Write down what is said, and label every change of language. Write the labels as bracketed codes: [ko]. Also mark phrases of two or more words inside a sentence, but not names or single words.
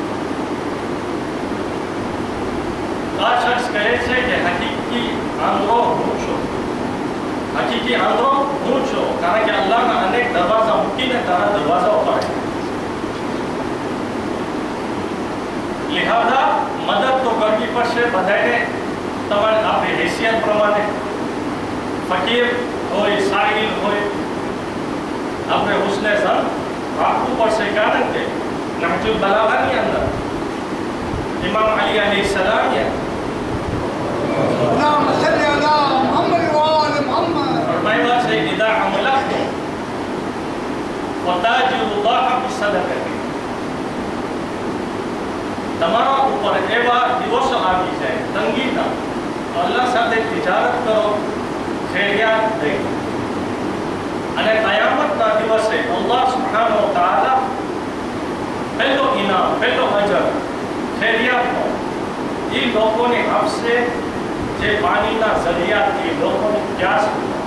[gu] આ શખ્સ કહે છે કે હકીકી આંધળો હું છું, હકીકી આંધળો હું છું, કારણ કે અલ્લાહના અનેક દરવાજા મૂકીને તારા દરવાજા ઉપર લિહાઝા મદદ તો કરવી પડશે બધાને. તમારે આપણી હેસિયત પ્રમાણે ફકીર હોય, સાહિલ હોય, આપણે હુસ્ને ઝન રાખવું પડશે, કારણ કે નહજુલ બલાગાની અંદર ઇમામ અલી અલૈહિસ્સલામ [ar] اللهم صل على محمد وآل محمد. [gu] ફરમાવ્યા છે [ar] إذا أملقتم فتاجروا الله بالصدقة. [gu] તમારા ઉપર એવા દિવસો આવી જાય તંગીના, અલ્લાહ સાથે તિજારત કરો ખૈરિયાત દઈ, અને કયામતના દિવસે [ar] الله سبحانه وتعالى [gu] પહેલો ઇનામ, પહેલો અજર ખૈરિયાતનો એ લોકોને આપશે જે પાણીના ઝરિયાથી લોકોની પ્યાસ બુઝાવે.